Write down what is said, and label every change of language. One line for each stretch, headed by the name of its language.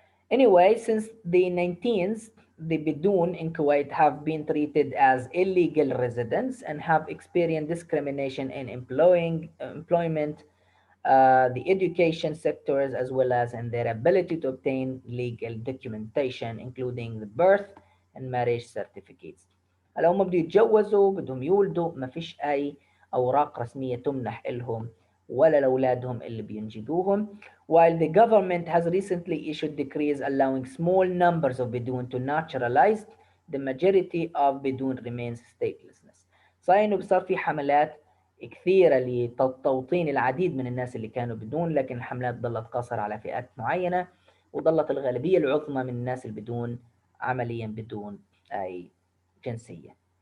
English: Anyway, since the 19th, the Bidoon in Kuwait have been treated as illegal residents and have experienced discrimination in employment, the education sectors, as well as in their ability to obtain legal documentation, including the birth and marriage certificates.
Arabic: هلا هم بده يتجوزوا بدهم يولدوا ما فيش أي أوراق رسمية تمنح إلهم ولا لأولادهم اللي بينجبوهم.
English: While the government has recently issued decrees allowing small numbers of Bidoon to naturalize, the majority of Bidoon remains statelessness.
Arabic: صحيح إنه صار في حملات كثيرة لتوطين العديد من الناس اللي كانوا بدون، لكن الحملات ظلت قاصرة على فئات معينة وظلت الغالبية العظمى من الناس البدون عمليا بدون أي جنسية.